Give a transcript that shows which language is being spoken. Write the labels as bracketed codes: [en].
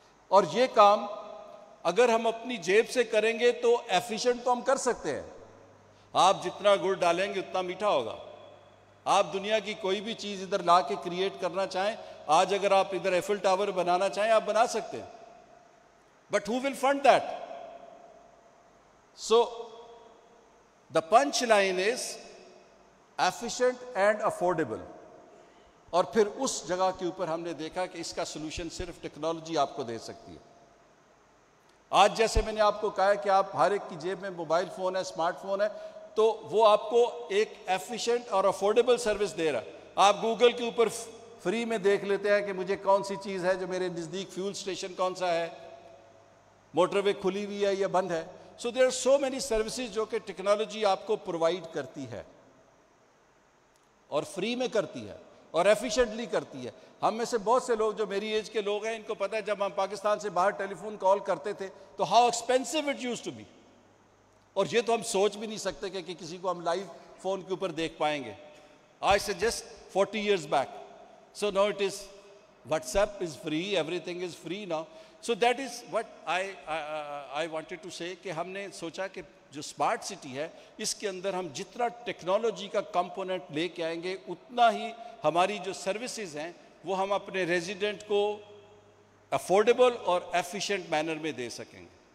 [ur] اور یہ کام اگر ہم اپنی جیب سے کریں گے تو ایفیشینٹ تو ہم کر سکتے ہیں. آپ جتنا گڑ ڈالیں گے اتنا میٹھا ہوگا. آپ دنیا کی کوئی بھی چیز ادھر لا کے کریٹ کرنا چاہیں, آج اگر آپ ادھر ایفل ٹاور بنانا چاہیں آپ بنا سکتے ہیں, [en] But who will fund that. So the punch line is efficient and affordable. [ur] اور پھر اس جگہ کے اوپر ہم نے دیکھا کہ اس کا سولوشن صرف ٹیکنالوجی آپ کو دے سکتی ہے. آج جیسے میں نے آپ کو کہا کہ آپ ہر ایک کی جیب میں موبائل فون ہے, اسمارٹ فون ہے, تو وہ آپ کو ایک ایفیشینٹ اور افورڈیبل سروس دے رہا ہے. آپ گوگل کے اوپر فری میں دیکھ لیتے ہیں کہ مجھے کون سی چیز ہے جو میرے نزدیک, فیول اسٹیشن کون سا ہے, موٹر وے کھلی ہوئی ہے یا بند ہے. [en] so there are so many services [ur] جو کہ ٹیکنالوجی آپ کو پرووائڈ کرتی ہے اور فری میں کرتی ہے اور ایفیشینٹلی کرتی ہے. ہم میں سے بہت سے لوگ جو میری ایج کے لوگ ہیں ان کو پتہ ہے جب ہم پاکستان سے باہر ٹیلی فون کال کرتے تھے تو [en] How expensive it used to be. [ur] اور یہ تو ہم سوچ بھی نہیں سکتے کہ کسی کو ہم لائیو فون کے اوپر دیکھ پائیں گے. آج سے [en] Just 40 years back. So now it is, WhatsApp is free, everything is free now. So that is what I wanted to say [ur] کہ ہم نے سوچا کہ جو اسمارٹ سٹی ہے اس کے اندر ہم جتنا ٹیکنالوجی کا کمپوننٹ لے کے آئیں گے اتنا ہی ہماری جو سروسز ہیں وہ ہم اپنے ریزیڈنٹ کو افورڈیبل اور ایفیشینٹ مینر میں دے سکیں گے.